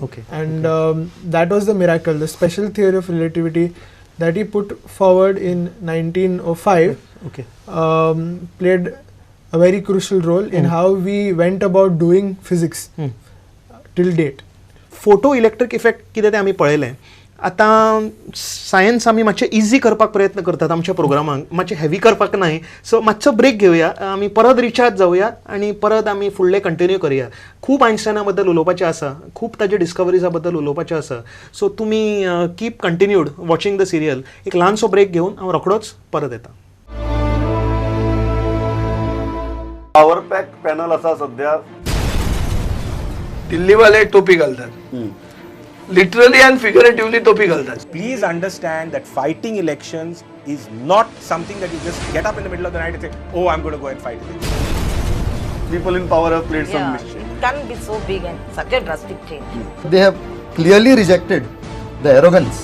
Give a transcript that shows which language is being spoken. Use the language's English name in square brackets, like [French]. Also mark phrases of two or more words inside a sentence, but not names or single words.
[English] And that was the miracle, the special theory of relativity that he put forward in 1905 played a very crucial role in how we went about doing physics till date. Photoelectric effect [Konkani] कितें तें आमी पळयलें. आता सायन्स आमी मातशें इजी करपाक प्रयत्न करतात आमच्या प्रोग्रामाक, मातशें हेवी करपाक नाही. सो मातसो ब्रेक घेवया, आमी परत रिचार्ज जावया आनी परत आमी फुडलें कंटिन्यू करुया. खूब आयन्स्टायना बद्दल उलोवपाचें आसा, खूब ताजे डिस्कवरीजा बद्दल उलोवपाचें आसा. [English] सो तुमी keep continued watching the serial. [Konkani] एक ल्हानसो ब्रेक घेवन हांव रोखडोच परत येता. [English] power pack panel [Konkani] असा सध्या दिल्लीवाले टोपी घालतात, [English] literally and figuratively topi घालतात. Please understand that fighting elections is not something that you just get up in the middle of the night and say, oh, I'm going to go and fight elections. people in power have played some mischief. can be so big and such a drastic change. They have clearly rejected the arrogance.